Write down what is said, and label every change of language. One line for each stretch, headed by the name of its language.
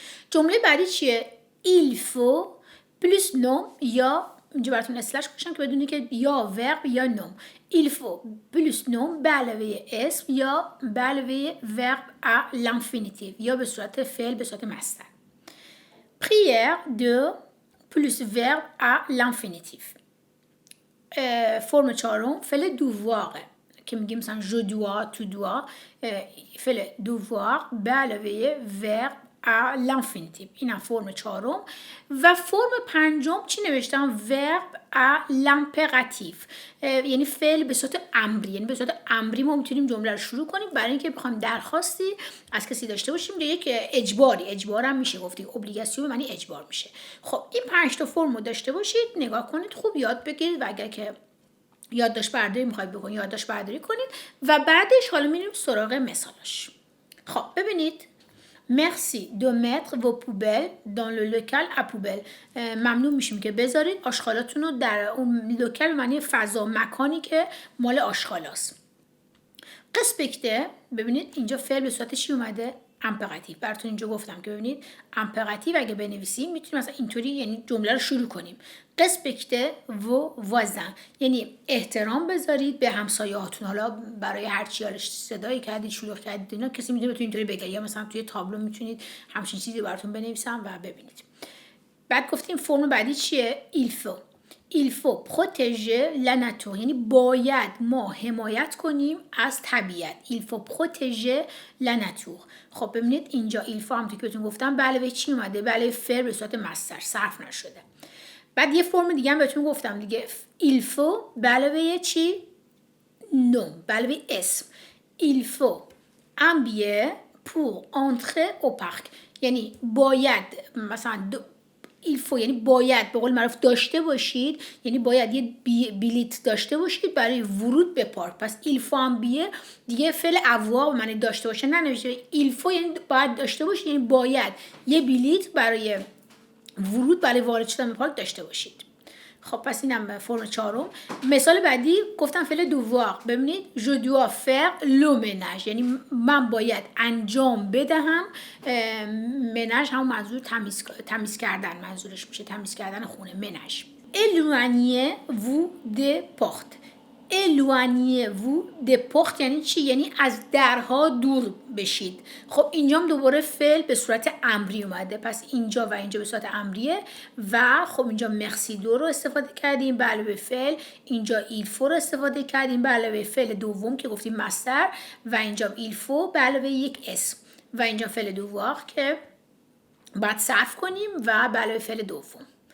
Persian: جمله بعدی چیه؟
French: il faut plus nom،
Persian: یا اینجا براتون اسلش کشم که بدونید که یا verb یا نوم.
French: il faut plus nom
Persian: به علاوه اسم یا به علاوه
French: verb à l'infinitif،
Persian: یا به صورت فعل به صورت مصدر.
French: prière de plus verbe à l'infinitif.
Persian: فرم چهارم فعل devoir که میگیم مثلا
French: je dois tu dois،
Persian: فعل devoir به علاوه
French: verb à l'infinitif.
Persian: اینم فرم چهارم. و فرم پنجم چی نوشتم؟
French: verb à l'impératif،
Persian: یعنی فعل به صورت امری، یعنی به صورت امری ما میتونیم جمله رو شروع کنیم برای اینکه بخوایم درخواستی از کسی داشته باشیم یا یک اجبار هم میشه گفتی، obligation معنی اجبار میشه. خب این 5 تا فرم رو داشته باشید، نگاه کنید، خوب یاد بگیرید و اگر که یادداشت برداری میخواید بکنید یادداشت برداری کنید و بعدش حالا میریم سراغ مثالش. خب ببینید
French: merci de mettre vos poubelles dans le local à poubelle.
Persian: ممنون میشیم که بذارید آشغالاتون رو در اون لوکال، معنی فضا، مکانی که مال آشغالاست. respecter، ببینید اینجا فعل به صورت چی اومده؟ امپراتیو. براتون اینجا گفتم که ببینید امپراتیو اگه بنویسیم میتونیم مثلا اینطوری یعنی جمله رو شروع کنیم.
French: respecter vos voisins،
Persian: یعنی احترام بذارید به همسایه‌هاتون. حالا برای هر چی حالش صدایی کردید، شلوغ کردید، اینا کسی میتونه بهتون اینطوری بگه، یا مثلا توی تابلو میتونید همچین چیزی براتون بنویسم و ببینید. بعد گفتیم فرم بعدی چیه؟
French: il faut. il faut protéger la nature،
Persian: یعنی باید ما حمایت کنیم از طبیعت.
French: il faut protéger la nature.
Persian: خب ببینید اینجا il faut همونطور که بهتون گفتم به علاوه چی اومده؟ به علاوه فعل به صورت مصدر، صرف نشده. بعد یه فرم دیگه هم بهتون گفتم دیگه، il faut به علاوه چی؟ نوم، به علاوه اسم.
French: il faut un billet pour entrer au parc،
Persian: یعنی باید مثلا il faut یعنی باید به قول معروف داشته باشید، یعنی باید یه بلیت داشته باشید برای ورود به پارک. پس
French: il faut un billet
Persian: دیگه فعل avoir معنی داشته باشه ننوشته. il faut یعنی باید داشته باشید، یعنی باید یه بلیت برای ورود برای وارد شدن به پارک داشته باشید. خب پس اینم فرم چهارم. مثال بعدی گفتم فعل devoir، ببینید
French: je dois faire le ménage،
Persian: یعنی من باید انجام بدهم. منج همون منظور تمیز کردن منظورش میشه، تمیز کردن خونه، منج.
French: éloignez-vous des portes. éloignez-vous des portes
Persian: یعنی چی؟ یعنی از درها دور بشید. خب اینجا هم دوباره فعل به صورت امری اومده، پس اینجا و اینجا به صورت امریه و خب اینجا merci دو رو استفاده کردیم به علاوه فعل، اینجا il faut رو استفاده کردیم به علاوه فعل دوم که گفتیم مصدر، و اینجا il faut به علاوه یک اسم، و اینجا فعل devoir که باید صرف کنیم و به علاوه فعل دوم.